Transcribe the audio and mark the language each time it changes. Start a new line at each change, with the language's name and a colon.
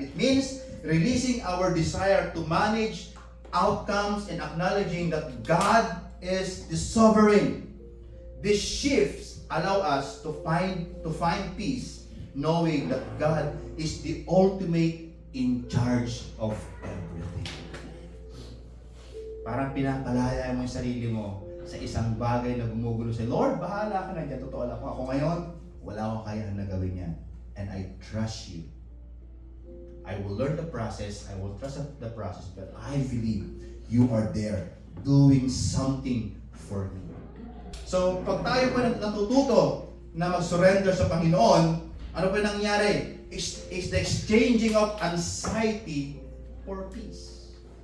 English: It means releasing our desire to manage outcomes and acknowledging that God is the sovereign. These shifts allow us to find peace, knowing that God is the ultimate in charge of everything.
Filipino: Parang pinapalaya mo yung sarili mo sa isang bagay na gumugulo sa Lord, bahala ka na dyan. Totoo lang ako ngayon, wala akong kaya na gawin yan.
English: And I trust you. I will learn the process, I will trust the process, but I believe you are there doing something for me.
Filipino: So, pag tayo pa natututo na mag-surrender sa Panginoon, ano pa nangyari?
English: Is the exchanging of anxiety for peace.